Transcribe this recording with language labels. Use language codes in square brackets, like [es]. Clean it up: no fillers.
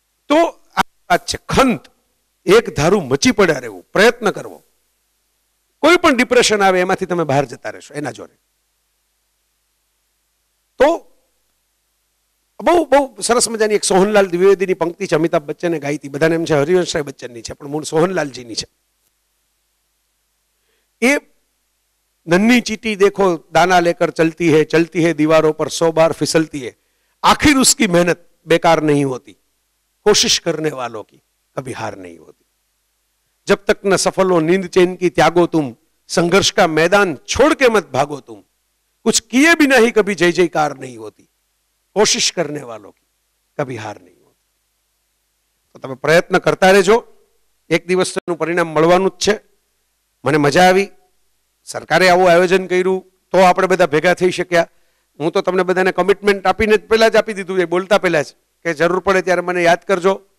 [gu] તો આ વાત છે, ખંત, એક ધારું મચી પડ્યા રહેવું, પ્રયત્ન કરવો. કોઈ પણ ડિપ્રેશન આવે એમાંથી તમે બહાર જતા રહેશો એના જોડે. તો બહુ બહુ સરસ મજાની એક સોહનલાલ દ્વિવેદીની પંક્તિ છે, અમિતાભ બચ્ચને ગાઈ હતી, બધાને એમ છે હરિવંશરાય બચ્ચનની છે, પણ મૂળ સોહનલાલજીની છે. [hi] એ नन्ही चीटी देखो दाना लेकर चलती है दीवारों पर 100 बार फिसलती है, आखिर उसकी मेहनत बेकार नहीं होती, कोशिश करने वालों की कभी हार नहीं होती, जब तक न सफल हो नींद चैन की त्यागो तुम, संघर्ष का मैदान छोड़ के मत भागो तुम, कुछ किए बिना ही कभी जय जयकार नहीं होती, कोशिश करने वालों की कभी हार नहीं होती. [gu] तो તમે પ્રયત્ન કરતા રહેજો, એક દિવસ તેનું પરિણામ મળવાનું જ છે. મને મજા આવી, સરકારે આવું આયોજન કર્યું તો આપણે બધા ભેગા થઈ શક્યા. હું તો તમને બધાને કમિટમેન્ટ આપીને જ પહેલાં જ આપી દીધું એ બોલતા પહેલાં જ કે જરૂર પડે ત્યારે મને યાદ કરજો.